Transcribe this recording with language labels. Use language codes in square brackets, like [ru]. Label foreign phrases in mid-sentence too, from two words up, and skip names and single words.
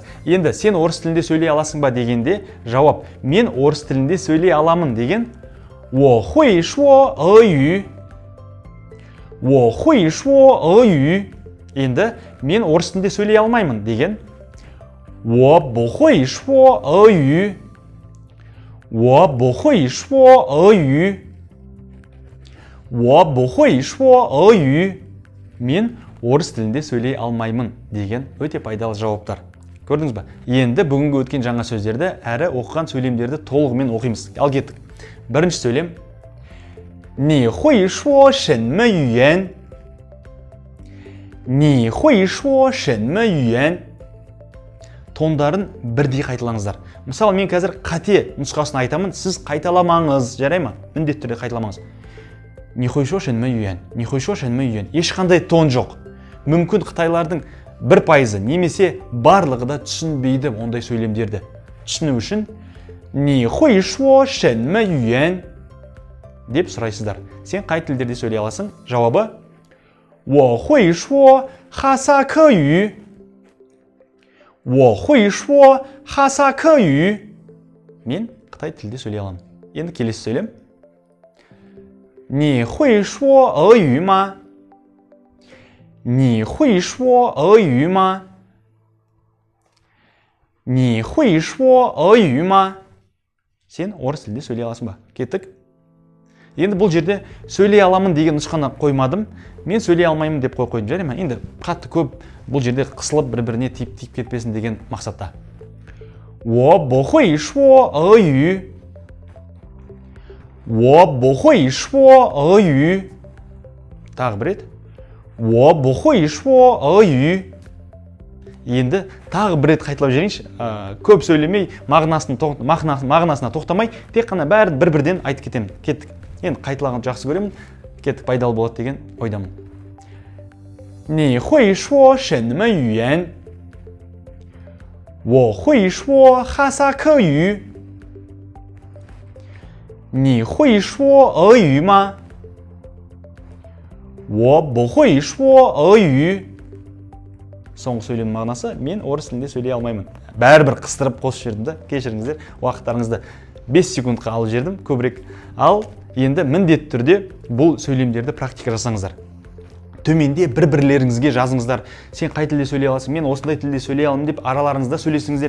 [kk] Енді сен орыс тілінде сөйлей аласың ба дегенде жауап мен орыс тілінде сөйлей аламын деген [zh] 我会说俄语. 我会说俄语. [kk] Енді мен орыс тілінде сөйлей алмаймын деген [zh] 我不会说俄语. 我不会说俄语. 我不会说俄语. [kk] Мен орыс тілінде сөйлей алмаймын деген өте пайдалы жауаптар. Көрдіңіз ба? Енді бүгінгі өткен жаңа сөздерді әрі оқыған сөйлемдерді толығымен оқимыз. Ал кеттік. Бірінші сөйлем. [zh] 你会说什么语言? 你会说什么语言? [kk] Тондарын бірдей қайталаңыздар. Мысалы, мен қазір қате нұсқасын айтамын, сіз қайталамаңыз, жарай ма? Міндетті түрде қайталамаңыз. [zh] 你会说什么语言? 你会说什么语言? [kk] Ешқандай тон жоқ. Мүмкін қытайлардың 1% немесе барлығы да түсінбейді ондай сөйлемдерді. Түсіну үшін [zh] 你会说什么语言? [kk] деп сұрайсыздар. Сен қай тілдерде сөйлей аласың? [zh] Жауабы 我会说哈萨克语. 我会说哈萨克语. [kk] Мен Қытай тілде сөйлей аламын. Енді келесі сөйлем. [zh] 你会说俄语吗? 你会说俄语吗? 你会说俄语吗? [kk] Сен орыс тілде сөйлей аласың ба? Кеттік. Енді бұл жерде сөйлей аламын деген нұсқаны қоймадым. Мен сөйлей алмаймын деп қойдым, жарай ма? Енді қатты көп бұл жерде қысылып бір-біріне тиіп кетпесін деген мақсатта. [zh] 我不会说俄语. 我不会说俄语. [kk] Тағы бір рет. [zh] 我不会说俄语. [kk] Енді тағы бір рет қайталап жіберейінші. Көп сөйлемей, мағынасына тоқтамай, тек қана бәрін бір-бірден айтып кетемін. Кеттік. Енді қайталағанды жақсы көремін. Кеттік, пайдалы болады деген ойдамын. [zh] 你会说什么语言? 我会说哈萨克语. 你会说俄语吗? 我不会说俄语. [kk] Соңғы сөйлем мағынасы, мен орыс тілінде сөйлей алмаймын. Бәрібір қыстырып қосып жердім да, кешіріңіздер, уақыттарыңызды 5 секундқа алып жердім, көбірек. Ал енді міндетті түрде бұл сөйлемдерді практика жасаңыздар. Төменде бір-бірлеріңізге жазыңыздар. Сен қай тілде сөйлей аласың, мен осындай тілде сөйлей аламын деп араларыңызда сөйлесіңіздер.